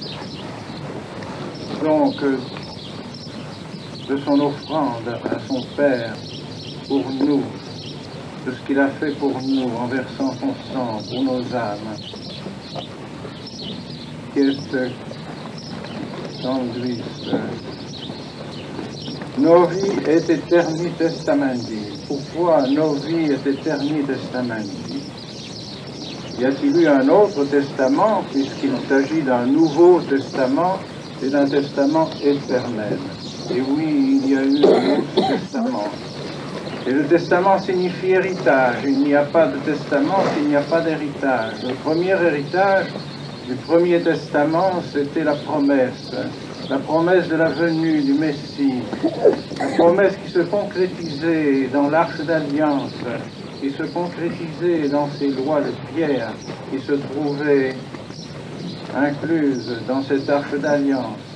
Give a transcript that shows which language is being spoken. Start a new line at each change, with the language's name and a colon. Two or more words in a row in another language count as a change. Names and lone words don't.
French: donc de son offrande à son Père pour nous, de ce qu'il a fait pour nous en versant son sang pour nos âmes, qui est
Latin: sanguis Novi et eterni testamenti.
French: Pourquoi
Latin: Novi et eterni testamenti?
French: Y a-t-il eu un autre testament, puisqu'il s'agit d'un nouveau testament et d'un testament éternel? Et oui, il y a eu un autre testament. Et le testament signifie héritage. Il n'y a pas de testament s'il n'y a pas d'héritage. Le premier héritage du premier testament, c'était la promesse de la venue du Messie, la promesse qui se concrétisait dans l'arche d'alliance, qui se concrétisait dans ces lois de pierre, qui se trouvaient incluses dans cette arche d'alliance.